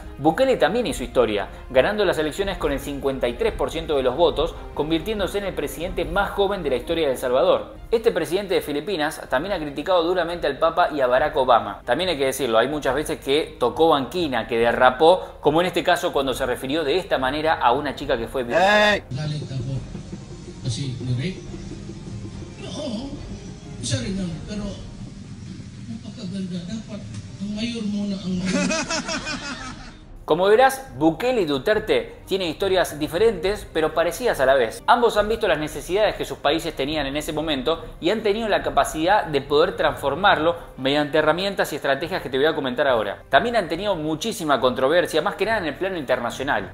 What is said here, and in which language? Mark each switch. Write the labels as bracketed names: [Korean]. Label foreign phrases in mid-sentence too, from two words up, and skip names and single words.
[Spanish] Bukele también hizo historia, ganando las elecciones con el 53% de los votos, convirtiéndose en el presidente más joven de la historia de El Salvador. Este presidente de Filipinas también ha criticado duramente al Papa y a Barack Obama. También hay que decirlo, hay muchas veces que tocó banquina, que derrapó, como en este caso cuando se refirió de esta manera a una chica que fue violada. [Filipino] Isa rin lang, pero napakaganda. Dapat ang mayor muna ang [Spanish] Como verás, Bukele y Duterte tienen historias diferentes pero parecidas a la vez. Ambos han visto las necesidades que sus países tenían en ese momento y han tenido la capacidad de poder transformarlo mediante herramientas y estrategias que te voy a comentar ahora. También han tenido muchísima controversia, más que nada en el plano internacional.